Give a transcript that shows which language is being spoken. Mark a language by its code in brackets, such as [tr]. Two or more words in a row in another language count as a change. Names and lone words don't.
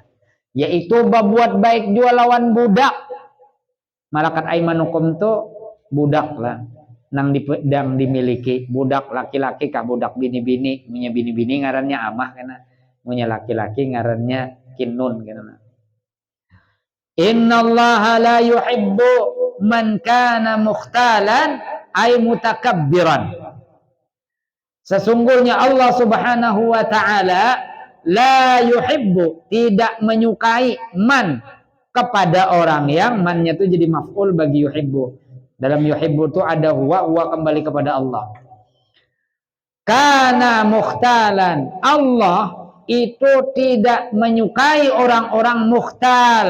[bjn] Yaitu berbuat baik juga lawan budak. [ar] ملكت أيمانكم [bjn] tuh budak lah nang dimiliki budak laki-laki kah budak bini-bini, punya bini-bini ngarannya amah kana, punya laki-laki ngarannya kinnun kana. [ar] إن الله لا يحب من كان مختالا أي متكبرا. [id] Sesungguhnya Allah [ar] سبحانه وتعالى لا يحب, [id] tidak menyukai man, kepada orang yang mannya itu jadi maf'ul bagi yuhibbu. Dalam yuhibbu itu ada huwa kembali kepada Allah. [ar] كان مختالا, [id] Allah itu tidak menyukai orang-orang mukhtal.